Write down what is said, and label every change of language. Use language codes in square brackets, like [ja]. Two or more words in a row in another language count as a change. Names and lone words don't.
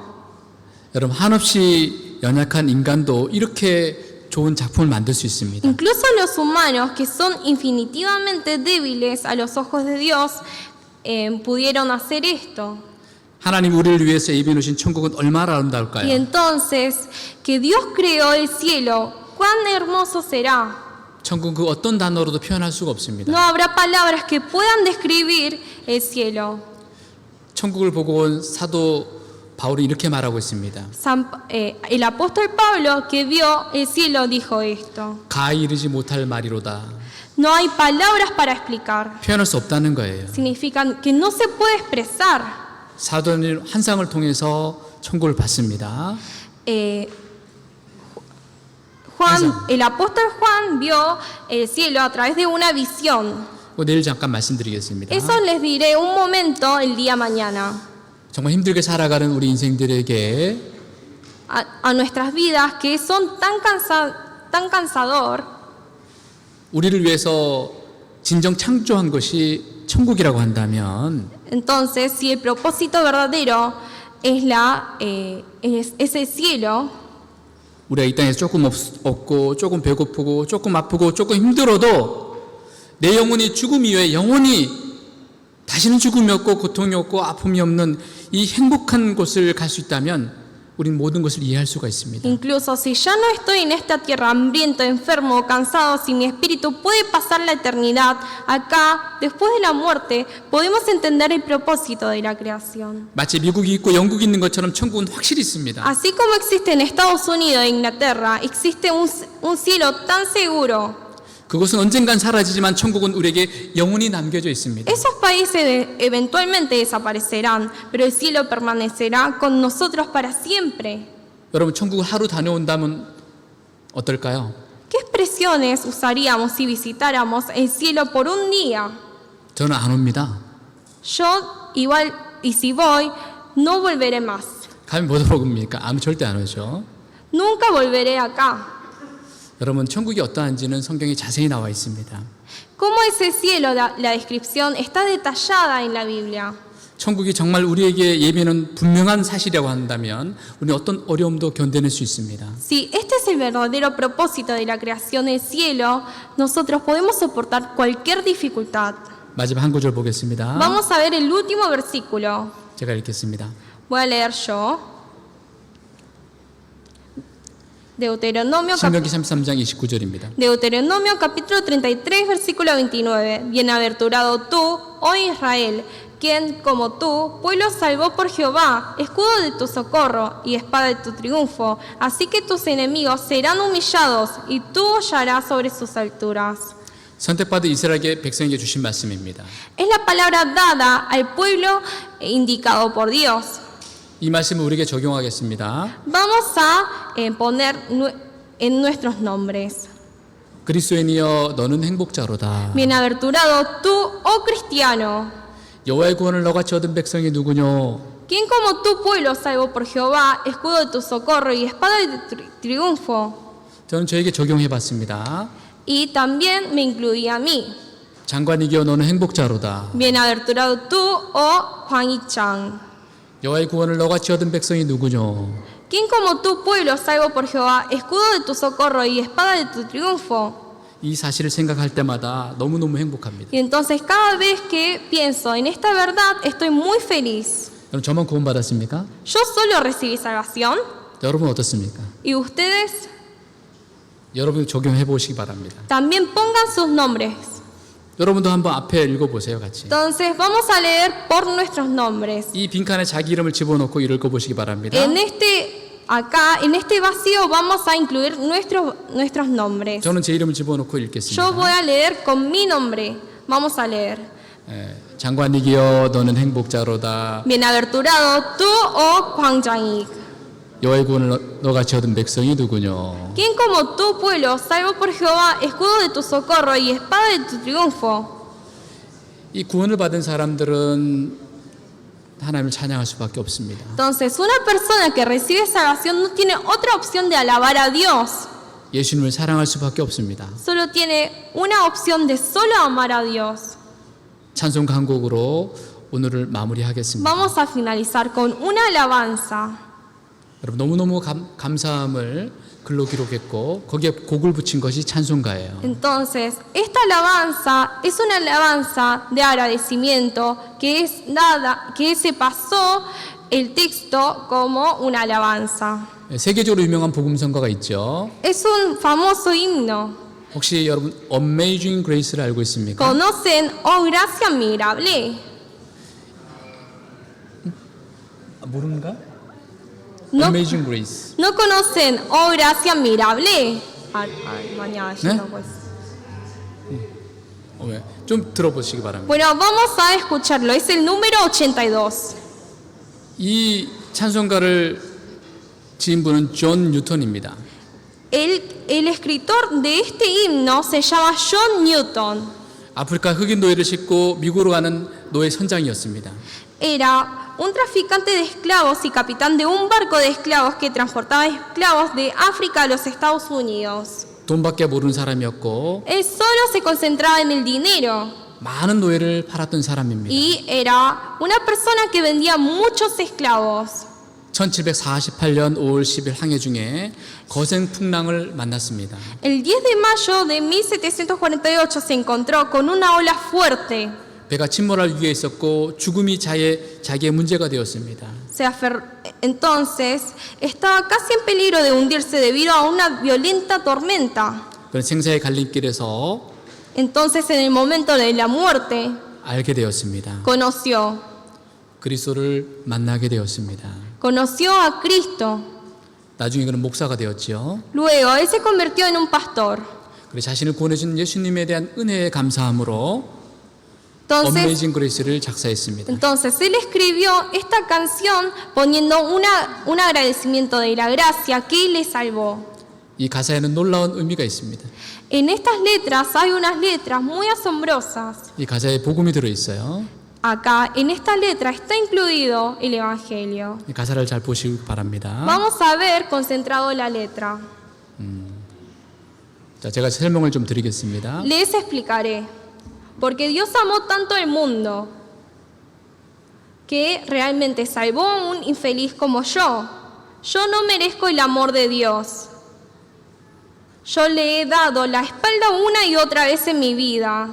[ko] 여러분 한없이 연약한 인간도 이렇게 좋은 작품을 만들 수 있습니다. [es] Incluso los humanos, que son infinitivamente débiles a los ojos de Dios, pudieron hacer esto. [ko] 하나님 우리를 위해서 예비해 놓으신 천국은 얼마나 [es] Y [ko] 아름다울까요? [es] entonces, que Dios creó el cielo, cuán hermoso será. [ko] 천국 그 어떤 단어로도 표현할 수가 없습니다. [es] No habrá palabras que puedan describir el cielo. [ko] 천국을 보고 온 사도 바울이 이렇게 말하고 있습니다. [es] El apóstol Pablo, que vio el cielo, dijo esto. [ko] 가히 이르지 못할 말이로다. [es] No hay palabras para explicar. [ko] 표현할 수 없다는 거예요. [es] Significan que no se puede expresar. [ko] 사도는 환상을 통해서 천국을 봤습니다. [es] El apóstol Juan vio el cielo a través de una visión. [ko] 내일 잠깐 말씀드리겠습니다. [es] Eso les diré un momento el día mañana. [ko] 정말 힘들게 살아가는 우리 인생들에게 [es] A nuestras vidas que son tan cansador. [ko] 우리를 위해서 진정 창조한 것이 천국이라고 한다면 [es] Entonces, si el propósito verdadero es el cielo, [ko] 우리가 이 땅에서 조금 없고 조금 배고프고 조금 아프고 조금 힘들어도 내 영혼이 죽음 이후에 영원히 다시는 죽음이 없고 고통이 없고 아픔이 없는 이 행복한 곳을 갈 수 있다면 우린 모든 것을 이해할 수가 있습니다. [es] incluso si ya no estoy en esta tierra hambriento, enfermo, cansado, si mi espíritu puede pasar la eternidad acá, después de la muerte, podemos entender el propósito de la creación. [ko] 마치 미국이 있고 영국이 있는 것처럼 천국은 확실히 있습니다. [es] Así como existe en Estados Unidos e Inglaterra, existe un cielo tan seguro. [ko] 그것은 언젠간 사라지지만 천국은 우리에게 영원히 남겨져 있습니다. [es] Esos países eventualmente desaparecerán, pero el cielo permanecerá con nosotros para siempre. [ko] 여러분 천국을 하루 다녀온다면 어떨까요? [es] ¿Qué expresiones usaríamos si visitáramos el cielo por un día? [ko] 저는 안 옵니다. [es] Yo igual, y si voy, no volveré más. [ko] 가면 못 옵니까? 절대 안 오죠. [es] Nunca volveré acá. [ko] 여러분, 천국이 어떠한지는 성경에 자세히 나와 있습니다. [es] ¿Cómo es el cielo? La descripción está detallada en la Biblia. [ko] 천국이 정말 우리에게 예비는 분명한 사실이라고 한다면 우리는 어떤 어려움도 견뎌낼 수 있습니다. [es] Si este es el verdadero propósito de la creación del cielo, nosotros podemos soportar cualquier dificultad. [ko] 마지막 한 구절 보겠습니다. [es] Vamos a ver el último versículo. [ko] 제가 읽겠습니다. [es] Voy a leer yo. Deuteronomio, [ko] 신명기 33장 29절입니다. [es] Deuteronomio capítulo 33, versículo 29. Bienaventurado tú, oh Israel, quien como tú, pueblo salvó por Jehová, escudo de tu socorro y espada de tu triunfo. Así que tus enemigos serán humillados y tú hollarás sobre sus alturas. [ko] 선택받은 이스라엘의 백성에게 주신 말씀입니다. [es] Es la palabra dada al pueblo indicado por Dios. [ko] 이 말씀을 우리에게 적용하겠습니다. [es] Vamos a poner en nuestros nombres. [ko] 그리스도인이여 너는 행복자로다. [es] Bienaventurado tú, oh cristiano. [ko] 여호와의 구원을 너같이 얻은 백성이 누구뇨? [es] ¿Quién como tú, pueblo salvo por Jehová, escudo de tu socorro y espada de tu triunfo? [ko] 저는 저에게 적용해봤습니다. [es] Y también me incluía a mí. [ko] 장관이여 너는 행복자로다. [es] Bienaventurado tú, oh Juan Yichang. [ko] 여호와의 구원을 너같이 얻은 백성이 누구뇨? [es] ¿Quién como tú, pueblo salvo por Jehová, escudo de tu socorro y espada de tu triunfo? [ko] 이 사실을 생각할 때마다 너무너무 행복합니다. [es] Y entonces cada vez que pienso en esta verdad, estoy muy feliz. [ko] 여러분 저만 구원받았습니까? [es] Yo solo recibí salvación. [ko] 여러분 어떻습니까? [es] ¿Y ustedes? [ko] 여러분 적용해 보시기 바랍니다. [es] También pongan sus nombres. [ko] 여러분도 한번 앞에 읽어보세요 같이. [es] Entonces vamos a leer por nuestros nombres. [ko] 이 빈칸에 자기 이름을 집어넣고 읽어보시기 바랍니다. [es] Acá, en este vacío, vamos a incluir nuestros nombres. [ko] 저는 제 이름을 집어넣고 [es] Yo [ko] 읽겠습니다. [es] voy a leer con mi nombre. Vamos a leer. [ko] 장관이기여 너는 행복자로다. [es] Bienaventurado tú, oh Juan Yang. [ko] 여호와의 구원을 너같이 얻은 백성이 누구뇨? [es] ¿Quién como tú, pueblo, salvo por Jehová, escudo de tu socorro y espada de tu triunfo? [ko] 이 구원을 받은 사람들은 하나님을 찬양할 수밖에 없습니다. [es] Entonces, una persona que recibe salvación no tiene otra opción de alabar a Dios. [ko] 예수님을 사랑할 수밖에 없습니다. [es] Solo tiene una opción de solo amar a Dios. [ko] 찬송 강곡으로 오늘을 마무리하겠습니다. [es] Vamos a finalizar con una alabanza. [ko] 여러분 너무너무 감사함을 글로 기록했고 거기에 곡을 붙인 것이 찬송가예요. [es] Entonces, esta alabanza es una alabanza de agradecimiento que se pasó el texto como una alabanza. [ko] 세계적으로 유명한 복음성가가 있죠. [es] Es un famoso himno. [ko] 혹시 여러분 Amazing Grace를 알고 있습니까? [es] ¿Conocen Oh Gracia Admirable? [ko] 모르는가? [es] No, Amazing Grace. ¿No conocen Oh Gracia Admirable? Mañana, ¿Eh? pues. [ko] 왜? 좀 들어보시기 바랍니다. [es] Bueno, vamos a escucharlo. Es el número 82. [ko] 이 찬송가를 지은 분은 존 뉴턴입니다. [es] El escritor de este himno se llama John Newton. [ko] 아프리카 흑인 노예를 싣고 미국으로 가는 노예 선장이었습니다. [es] Era un traficante de esclavos y capitán de un barco de esclavos que transportaba esclavos de África a los Estados Unidos. [ko] 돈밖에 모르는 사람이었고 [es] Él solo se concentraba en el dinero [ko] 많은 노예를 팔았던 사람입니다. [es] y era una persona que vendía muchos esclavos. [ko] 1748년 5월 10일 항해 중에 거센 풍랑을 만났습니다. [es] El 10 de mayo de 1748 se encontró con una ola fuerte. [ko] 배가 침몰할 위기에 있었고 죽음이 자기의 문제가 되었습니다. [es] Entonces estaba casi en peligro de hundirse debido a una violenta tormenta. [ko] 그런 생사의 갈림길에서 [es] Entonces en el momento de la muerte [ko] 알게 되었습니다. [es] conoció [ko] 그리스도를 만나게 되었습니다. [es] a Cristo. [ko] 나중에 그는 목사가 되었지요. [es] Luego él se convirtió en un pastor. [ko] 그리고 자신을 구원해 준 예수님에 대한 은혜에 감사함으로 [es] Entonces, [ko] Amazing Grace를 작사했습니다. [es] Entonces él escribió esta canción poniendo un agradecimiento de la gracia que él le salvó. [ko] 이 가사에는 놀라운 의미가 있습니다. [es] En estas letras hay unas letras muy asombrosas. [ko] 이 가사에 복음이 들어 있어요. [es] Acá en esta letra está incluido el evangelio. [ko] 이 가사를 잘 보시기 바랍니다. [es] Vamos a ver concentrado la letra. [ko] 자, 제가 설명을 좀 드리겠습니다. [es] Les explicaré. Porque Dios amó tanto el mundo que realmente salvó a un infeliz como yo. Yo no merezco el amor de Dios. Yo le he dado la espalda una y otra vez en mi vida.